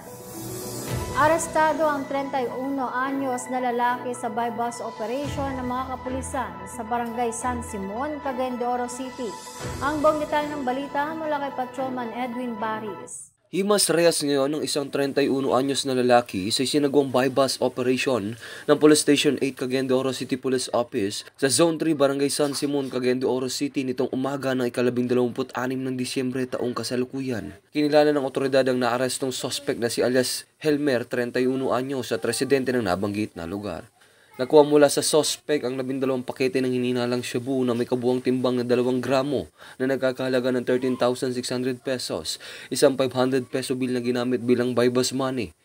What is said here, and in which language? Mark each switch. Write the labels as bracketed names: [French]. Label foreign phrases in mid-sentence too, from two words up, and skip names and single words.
[Filipino] Arestado ang 31 anyos na lalaki sa [English] bypass operation [Filipino] ng mga kapulisan sa Barangay San Simon, Cagayan de Oro City. Ang buong detalye ng balita mula kay Patrolman Edwin Baris. Himas rehas ngayon ng isang 31 anyos na lalaki sa isinagawang [English] bypass operation [Filipino] ng Police Station 8 Cagayan de Oro City Police Office sa Zone 3 Barangay San Simon, Cagayan de Oro City nitong umaga ng ika-26 ng Disyembre taong kasalukuyan. Kinilala ng otoridad ang naarestong suspect na si alias Helmer, 31 anyos at residente ng nabanggit na lugar. Nakuha mula sa suspect ang 12 pakete ng hinihinalang shabu na may kabuang timbang na 2 gramo na nagkakahalaga ng 13,600 pesos, isang 500 [English] peso bill [Filipino] na ginamit bilang [English] bypass money.